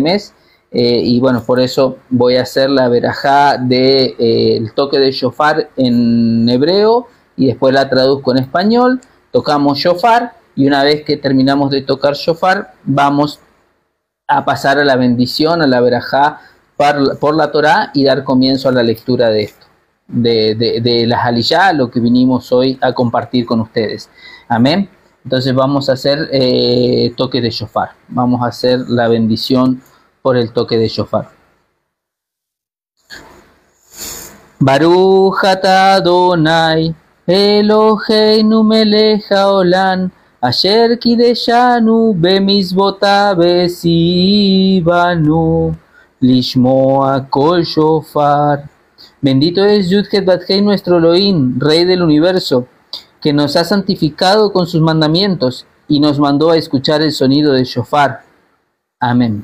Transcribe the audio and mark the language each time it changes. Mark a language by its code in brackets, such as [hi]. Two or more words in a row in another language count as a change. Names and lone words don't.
[es] mes, y bueno, por eso voy a hacer la verajá del toque de shofar en hebreo, y después la traduzco en español, tocamos shofar y una vez que terminamos de tocar shofar vamos a pasar a la bendición, a la verajá por la Torá y dar comienzo a la lectura de esto, de las aliyá, lo que vinimos hoy a compartir con ustedes. Amén. Entonces vamos a hacer toque de shofar, vamos a hacer la bendición por el toque de shofar. [he] ברוך אתה אדוני אלוהינו מלך העולם אשר קידשנו במצוותיו וציוונו לשמוע קול שופר. [es] Bendito es Yud-Het Bat-Hei, nuestro Elohim, Rey del universo, que nos ha santificado con sus mandamientos y nos mandó a escuchar el sonido del shofar. Amén.